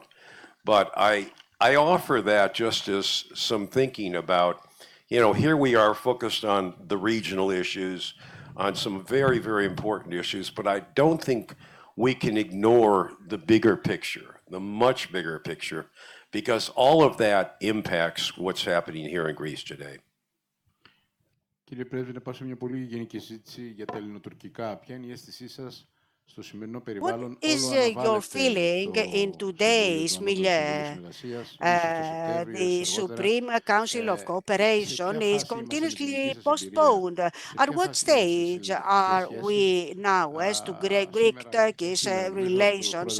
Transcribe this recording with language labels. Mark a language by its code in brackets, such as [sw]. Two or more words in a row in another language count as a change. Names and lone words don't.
[en] But I offer that just as some thinking about, here we are focused on the regional issues, on some very, very important issues, but I don't think we can ignore the bigger picture, the much bigger picture, because all of that impacts what's happening here in Greece today. [el] Κύριε Πρέσβη, να πάω σε μια πολύ γενική συζήτηση για τα ελληνοτουρκικά. Ποια είναι η αίσθησή σας στο σημερινό περιβάλλον? [en] What is your feeling in today's milieu? The Supreme Council of Cooperation is continuously postponed. At what stage are we now as to Greek-Turkish relations?